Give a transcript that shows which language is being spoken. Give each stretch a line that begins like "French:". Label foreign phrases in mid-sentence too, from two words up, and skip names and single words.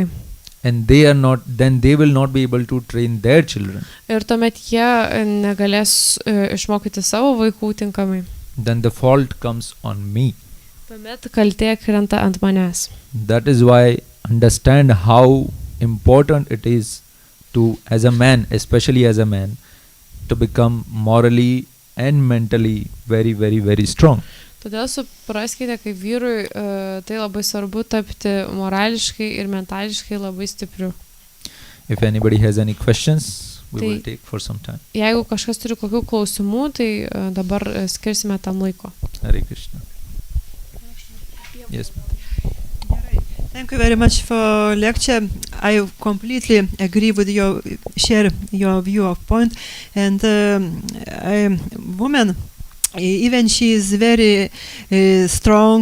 English: and they are not, then they will not be able to train their children.
Lithuanian: ir tuomet jie negalės išmokyti savo vaikų tinkamai,
English: Then the fault comes on me.
Lithuanian: tuomet kaltė krenta ant manęs.
English: That is why understand how important it is to, as a man, especially as a man, to become morally and mentally very, very, very strong.
Lithuanian: Todėl supraskite, kaip vyrui tai labai svarbu tapti morališkai ir mentališkai labai stipriu.
English: If anybody has any questions, we will
Lithuanian: Tai-
English: take for some time.
Lithuanian: Jeigu kažkas turi kokių klausimų, tai dabar skirsime tam laiko.
English: Hare Krishna. Yes. Thank you very much for lecture. I completely agree with share your view of point. And woman, even she is very strong.